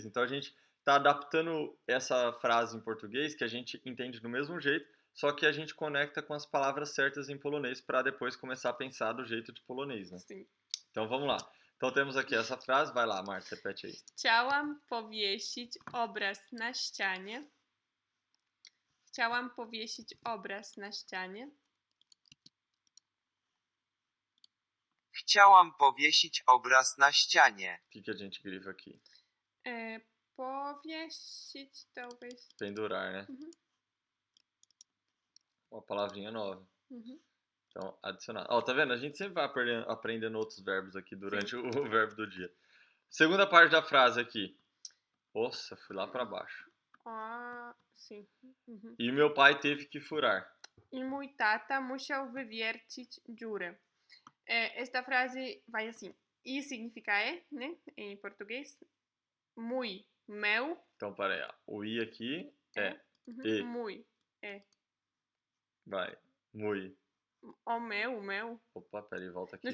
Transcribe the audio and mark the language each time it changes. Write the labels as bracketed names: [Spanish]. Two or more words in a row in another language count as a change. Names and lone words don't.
[Portuguese] Então a gente está adaptando essa frase em português, que a gente entende do mesmo jeito, só que a gente conecta com as palavras certas em polonês para depois começar a pensar do jeito de polonês, né? Sim. Então vamos lá. Então temos aqui essa frase. Vai lá, Marta, repete aí. [Polish] Chciałam powiesić obraz na ścianie. Chciałam powiesić obraz na ścianie. Chciałam powiesić obraz na ścianie. [Portuguese] O que a gente grifa aqui? Powiesić, talvez. Pendurar, né? Uhum. Uma palavrinha nova. Uhum. Então, adicionar. Ó, tá vendo? A gente sempre vai aprendendo outros verbos aqui durante o verbo do dia. Segunda parte da frase aqui. Nossa, fui lá pra baixo. Sim. Uhum. E meu pai teve que furar. [Polish] I mój tata musiał wywiercić dziurę. [Portuguese] Esta frase vai assim. I significa né? Em português. Mój, meu. Então, peraí. Ó. O i aqui é. Uhum. E. Mój. Vai. Mui. O meu. Opa, peraí, volta aqui.